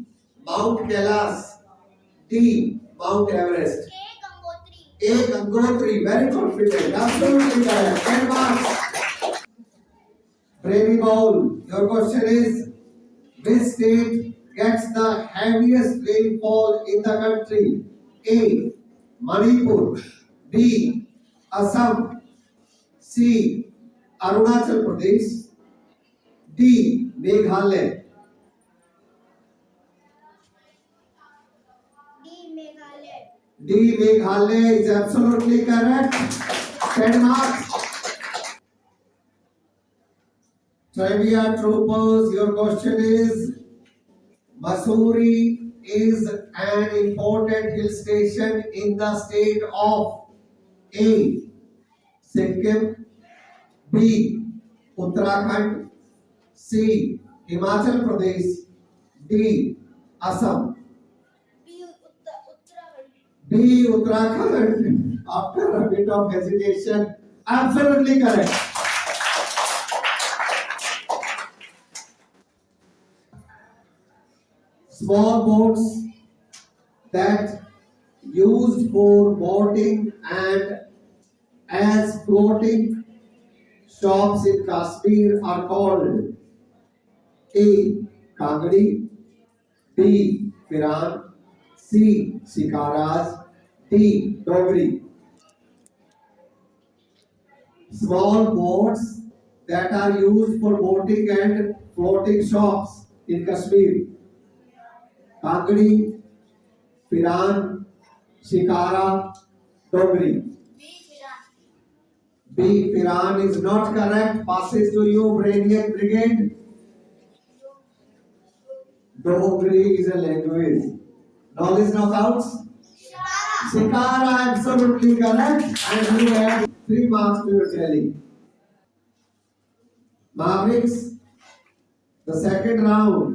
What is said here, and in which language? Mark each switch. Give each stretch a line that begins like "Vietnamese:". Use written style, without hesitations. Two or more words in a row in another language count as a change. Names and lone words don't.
English: Mount Kailash, D. Mount Everest. A. Gangotri. A. Gangotri, very confident, absolutely correct. 10 marks. Brainy Bowl, your question is which state gets the heaviest rainfall in the country? A. Manipur, B. Assam, C. Arunachal Pradesh, D. Meghalaya. D. Meghalaya. D. Meghalaya is absolutely correct. 10 marks. Trivia troopers, your question is Mussoorie is an important hill station in the state of A. Sikkim, B. Uttarakhand, C. Himachal Pradesh, D. Assam. B. Uttarakhand. B. Uttarakhand. After a bit of hesitation, absolutely correct. Small boats that used for boating and as floating shops in Kashmir are called A. Kangadi, B. Firan, C. Shikaras, D. Dogri. Small boats that are used for boating and floating shops in Kashmir. Kangadi, Firan, Shikara, Dogri. B. Firan. B. Firan is not correct. Passes to you, Brainiac Brigade. Dogri is a language. Knowledge knockouts. Shikara. Shikara, absolutely correct. And you have 3 marks to your tally. Mavericks, the second round.